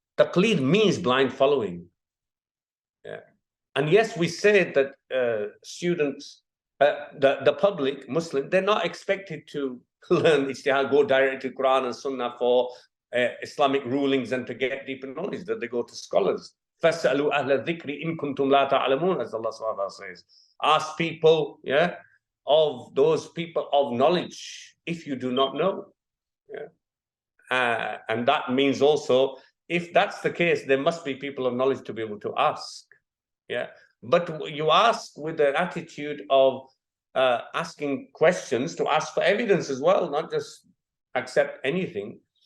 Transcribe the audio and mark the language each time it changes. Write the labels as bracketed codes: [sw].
[en] Taqleed means blind following. Yeah. And yes, we say that students, the public, Muslim, they're not expected to learn ijtihad, go directly to Quran and Sunnah for Islamic rulings and to get deeper knowledge, that they go to scholars. [ar] فَاسْأَلُوا أَهْلَ الذِّكْرِ إِن كُنْتُمْ لَا تَعْلَمُونَ, [en] as Allah subhanahu wa ta'ala says. Ask people, yeah, of those people of knowledge, if you do not know. Yeah. And that means also, if that's the case, there must be people of knowledge to be able to ask. Yeah. But you ask with the attitude of asking questions, to ask for evidence as well, not just accept anything.